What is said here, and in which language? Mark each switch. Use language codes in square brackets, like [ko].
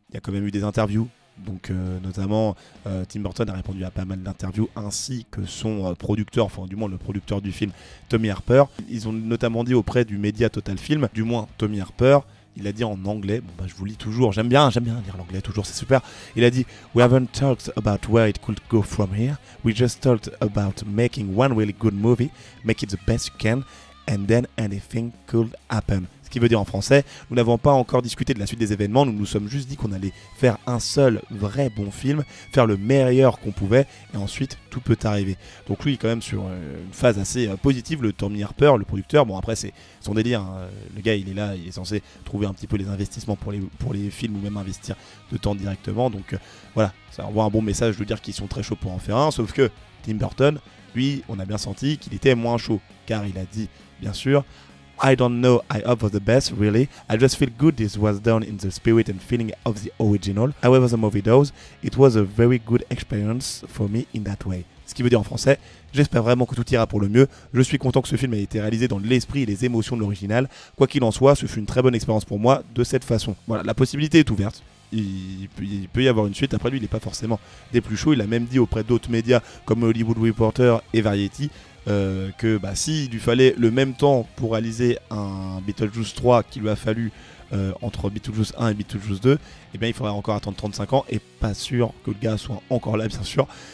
[fr] Il y a quand même eu des interviews, donc notamment Tim Burton a répondu à pas mal d'interviews, ainsi que son producteur, enfin du moins le producteur du film, Tommy Harper. Ils ont notamment dit auprès du média Total Film, du moins Tommy Harper, il a dit en anglais, je vous lis toujours, j'aime bien lire l'anglais toujours, c'est super. [en] Il a dit "We haven't talked about where it could go from here. We just talked about making one really good movie, make it the best you can, and then anything could happen." [fr] Ce qui veut dire en français, nous n'avons pas encore discuté de la suite des événements, nous nous sommes juste dit qu'on allait faire un seul vrai bon film, faire le meilleur qu'on pouvait, et ensuite tout peut arriver. Donc lui, quand même sur une phase assez positive, le Tommy Harper, le producteur. Bon, après c'est son délire, hein. Le gars il est là, il est censé trouver un petit peu les investissements pour les films, ou même investir de temps directement, donc voilà, ça envoie un bon message de dire qu'ils sont très chauds pour en faire un, sauf que Tim Burton, lui, on a bien senti qu'il était moins chaud, car il a dit, bien sûr, [en] "I don't know, I hope for the best, really. I just feel good this was done in the spirit and feeling of the original. However the movie does, it was a very good experience for me in that way." [fr] Ce qui veut dire en français, j'espère vraiment que tout ira pour le mieux. Je suis content que ce film ait été réalisé dans l'esprit et les émotions de l'original. Quoi qu'il en soit, ce fut une très bonne expérience pour moi de cette façon. Voilà, la possibilité est ouverte. Il peut y avoir une suite. Après lui, il n'est pas forcément des plus chauds. Il a même dit auprès d'autres médias comme Hollywood Reporter et Variety que s'il lui fallait le même temps pour réaliser un Beetlejuice 3 qu'il lui a fallu entre Beetlejuice 1 et Beetlejuice 2, eh bien il faudrait encore attendre 35 ans, et pas sûr que le gars soit encore là, bien sûr.